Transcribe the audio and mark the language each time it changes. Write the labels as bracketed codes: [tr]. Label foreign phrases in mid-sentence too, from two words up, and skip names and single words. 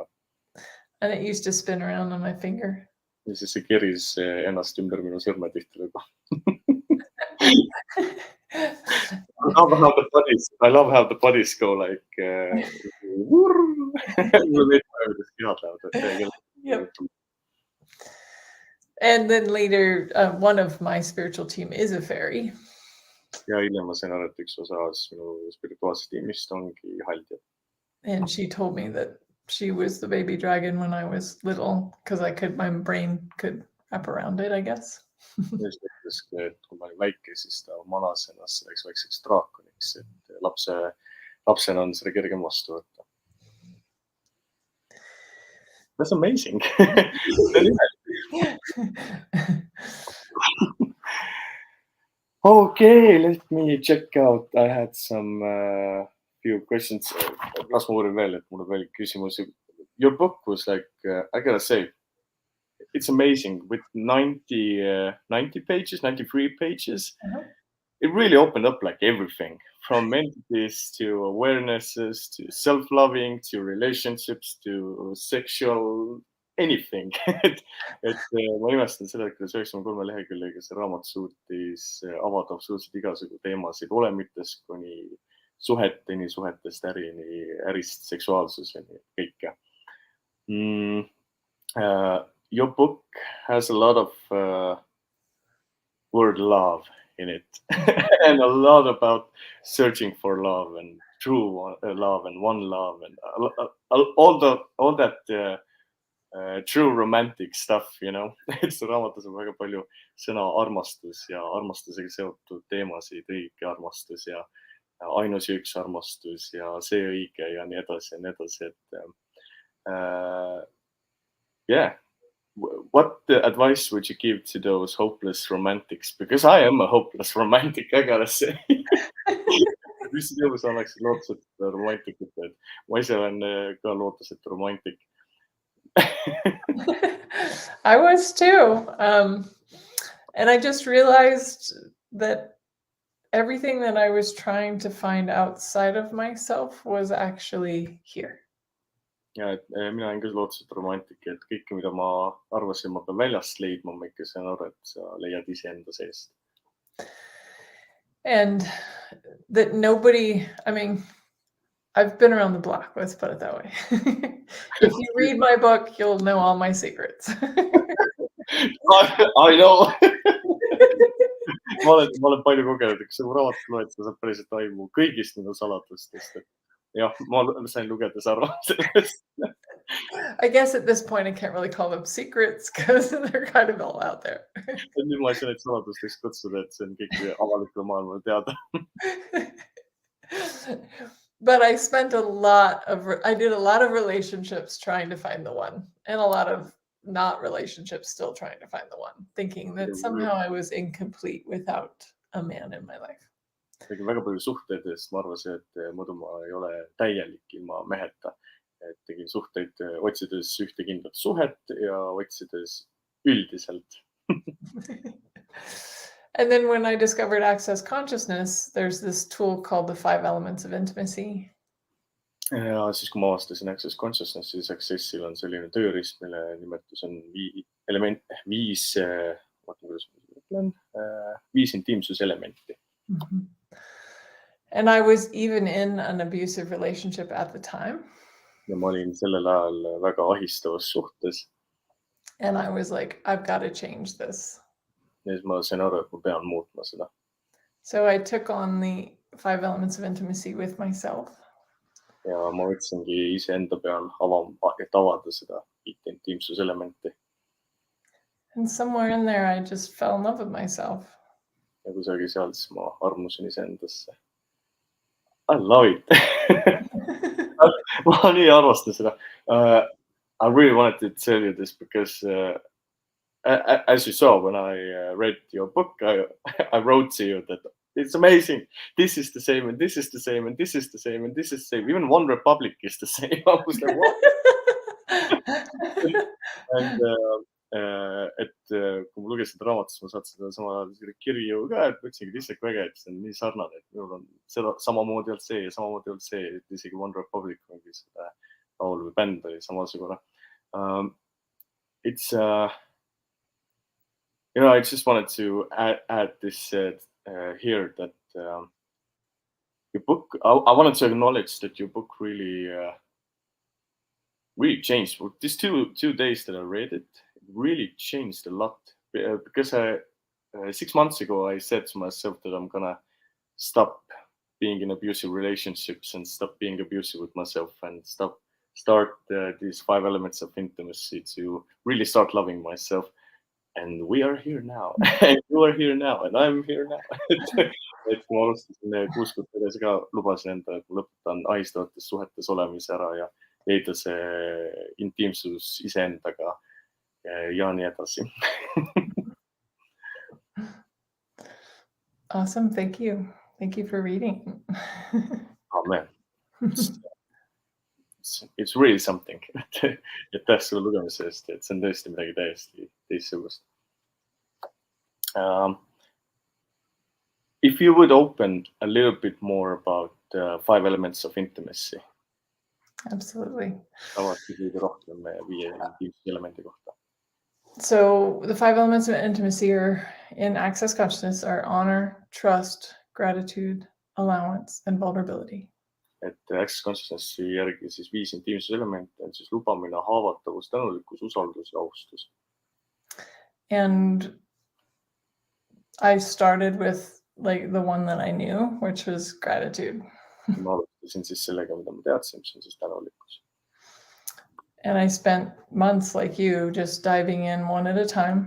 [en] And it used to spin around on my finger. [et] Ja siis see keris ennast ümber minu sõrme tihtilugu. [en] I love how the bodies go like Yep. And then later, one of my spiritual team is a fairy. [et] Ja hiljem ma sain aru, et üks osa minu spirituaalsest tiimist ongi haldja. [en] And she told me that she was the baby dragon when I was little, because my brain could wrap around it, I guess. [et] Ja siis ütles, et kui ma olin väike, siis ta manas ennast selleks väikseks draakoniks, et lapsena on seda kergem vastu võtta. [en] That's amazing. Okay, let me check out. I had some few questions. [et] Las ma uurin veel, et mul on veel küsimusi. [en] Your book was like, I gotta say, it's amazing with 90 pages, 93 pages. Uh-huh. It really opened up like everything from entities to awarenesses to self-loving to relationships to sexual anything. [et] et ma imestan seda, et 93 leheküljega see raamat suutis avada absoluutselt igasugu teemasid olemitest kuni suheteni, suhetest ärini, ärist seksuaalsuseni, kõike. [en] Your book has a lot of word love in it and a lot about searching for love and true love and one love and all that true romantic stuff, you know. [et] See raamatus on väga palju sõna armastus ja armastusega seotud teemasid, õige armastus ja ainus ja üks armastus ja see õige ja nii edasi ja nii edasi, et yeah. [en] What advice would you give to those hopeless romantics? Because I am a hopeless romantic, I gotta say. [et] Mis teemas oleksid lootused romantikud, et ma ise olen ka lootusetu romantik. [en] I was too. And I just realized that everything that I was trying to find outside of myself was actually here. [et] Ja, et mina olen küll lootusetu romantik, et kõike, mida ma arvasin, ma pean väljast leidma, ma ikka saan aru, et sa leiad iseenda seest. [en] And that nobody, I mean, I've been around the block, let's put it that way. If you read my book, you'll know all my secrets. I know. [et] ma olen palju kogenud, kui sa mu raamatut loed, sa saad päriselt aimu kõigist nende saladustest. Jah, ma sain lugedes aru sellest. [en] I guess at this point I can't really call them secrets because they're kind of all out there. [et] Nüüd ma ei saa neid saladusteks kutsuda, et see on kõik avalikule maailmale teada. [en] But I did a lot of relationships trying to find the one, and a lot of not relationships still trying to find the one, thinking that somehow I was incomplete without a man in my life. [et] Tegin väga palju suhteid, sest ma arvasin, et muidu ma ei ole täielik ilma meheta. Et tegin suhteid otsides ühte kindlat suhet ja otsides üldiselt. [en] And then when I discovered Access Consciousness, there's this tool called the 5 Elements of Intimacy. [et] Ja siis, kui ma avastasin Access Consciousness, siis Accessil on selline tööriist, mille nimetus on 5 intiimsuselementi. Mm-hmm. [en] And I was even in an abusive relationship at the time. [et] Ja ma olin sellel ajal väga ahistavas suhtes. [en] And I was like, I've got to change this. [et] Ja siis ma sain aru, et ma pean muutma seda. [en] So I took on the 5 Elements of Intimacy with myself. [et] Ja ma võtsingi iseenda peal et avada seda 5 intiimsuselementi. [en] And somewhere in there, I just fell in love with myself. [et] Ja kusagil seal siis ma armusin iseendasse. [en] I love it. [et] Ma nii arvastan seda. [en] I really wanted to tell you this because as you saw when I read your book, I wrote to you that it's amazing. This is the same and this is the same and this is the same and this is the same. Even One Republic is the same. I was like, what? [et] et kui ma lugesin seda raamatust, ma saatsin seda sama kirju ka, et mõtlesingi, et issand, kui äge, et see on nii sarnane, et minul on seda samamoodi olnud see ja samamoodi olnud see, et isegi One Republic mingi seda laul või bänd oli samasugune. [en] It's you know, I just wanted to add this here that your book. I wanted to acknowledge that your book really changed. These two days that I read it, it really changed a lot. Because 6 months ago I said to myself that I'm gonna stop being in abusive relationships and stop being abusive with myself and start these 5 elements of intimacy to really start loving myself. And we are here now. And you are here now. And I'm here now. [et] et ma alustasin 6 kuud tagasi ka, lubasin endale, et ma lõpetan ahistavates suhetes olemise ära ja leida see intiimsus iseendaga ja nii edasi. [en] Awesome. Thank you. Thank you for reading. Amen. It's really something. [et] Aitäh sulle lugemise eest, et see on tõesti midagi täiesti teistsugust. [en] If you would open a little bit more about 5 elements of intimacy. Absolutely. [et] rohkem 5 intiimsuse elemendi kohta. [en] So the 5 elements of intimacy are in Access Consciousness are honor, trust, gratitude, allowance, and vulnerability. [et] Et Access Consciousnessi järgi siis 5 intiimsuse elementi on siis lubamine, haavatavus, tänulikkus, usaldus ja austus. [en] And I started with like the one that I knew, which was gratitude. [et] Ma alustasin siis sellega, mida ma teadsin, mis on siis tänulikkus. [en] And I spent months like you just diving in one at a time.